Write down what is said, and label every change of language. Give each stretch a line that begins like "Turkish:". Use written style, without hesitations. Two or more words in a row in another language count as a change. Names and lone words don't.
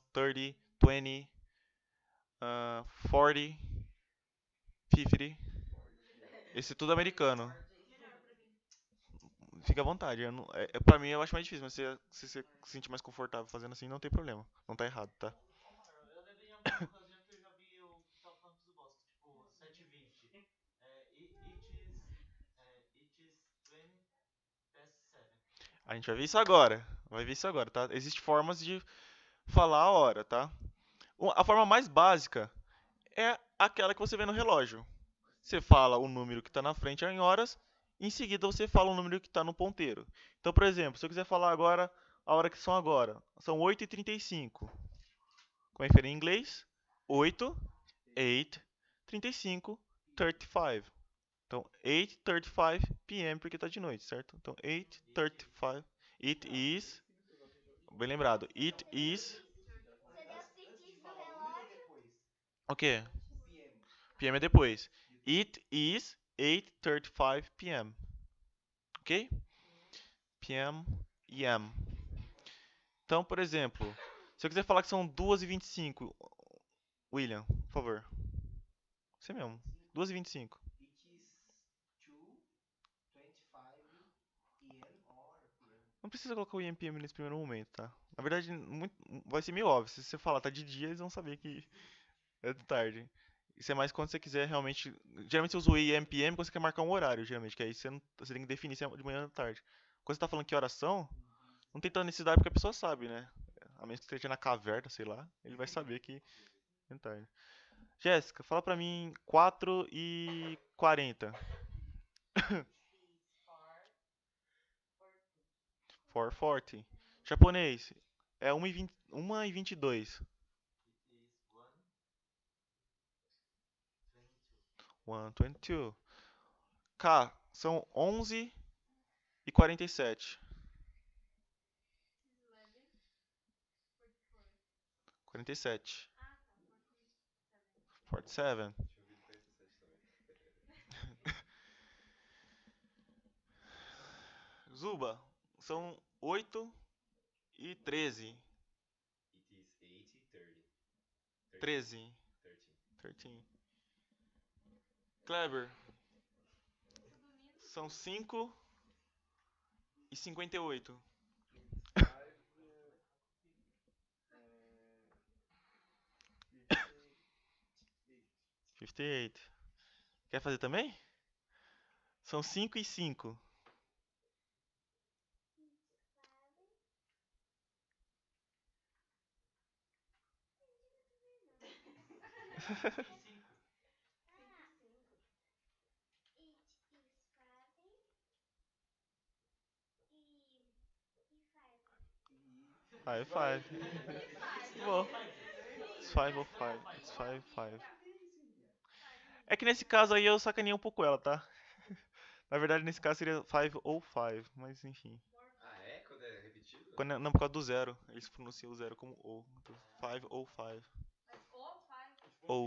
Portuguese: 30, 20, 40, 50. Esse é tudo americano. Fica à vontade. Pra mim eu acho mais difícil, mas se você se sentir mais confortável fazendo assim, não tem problema. Não tá errado, tá? Ô, mano, eu lembro em alguma ocasião que eu já vi o pessoal falando dos Bosco, tipo, 720.
English: It is 20 past 7.
Portuguese: A gente vai ver isso agora. Vai ver isso agora, tá? Existem formas de falar a hora, tá? A forma mais básica é aquela que você vê no relógio. Você fala o número que está na frente em horas, em seguida você fala o número que está no ponteiro. Então, por exemplo, se eu quiser falar agora a hora que são agora, são 8h35. Como é que fica em inglês? 8, 8, 35, 35. Então, 8:35 p.m. porque está de noite, certo? Então, 8:35.
English: It is.
Portuguese: Bem lembrado.
English: It is.
Portuguese: Você deu sentido no relógio? O quê? PM. PM é depois.
English: It is 8:35 p.m. Ok?
Portuguese: PM, EM. Então, por exemplo, Se eu quiser falar que são 2h25, William, por favor. Você mesmo. 2h25.
English: It is 2:25 EM or PM.
Portuguese: Não precisa colocar o IMPM nesse primeiro momento, tá? Na verdade, vai ser meio óbvio. Se você falar tá de dia, eles vão saber que é de tarde. Isso é mais quando você quiser realmente. Geralmente você usa o IMPM quando você quer marcar um horário, geralmente. Que aí você tem que definir se é de manhã ou de tarde. Quando você tá falando que horas são, não tem tanta necessidade porque a pessoa sabe, né? A menos que esteja na caverna, sei lá, ele vai saber que é de tarde. Jéssica, fala pra mim 4h40. Is 4:40. Japonês, é 1h22.
English: It is 1:22.
Portuguese: 1:22. K, são 11h47. 47. 47. Tinha ouvido 47 também. Zuba, são 8h13.
English: It is 8:30.
Portuguese: 13. 13. 13. Kleber, são 5h58. 58. Quer fazer também? São 5h05. 5.
English: High five. Bom. It's 5:05. It's 5:05.
Portuguese: É que nesse caso aí eu sacaneei um pouco ela, tá? Na verdade, nesse caso seria 5:05, mas enfim. Ah, é? Quando é repetido? Não, por causa do zero. Eles pronunciam o zero como O. Então, 5:05. Ou.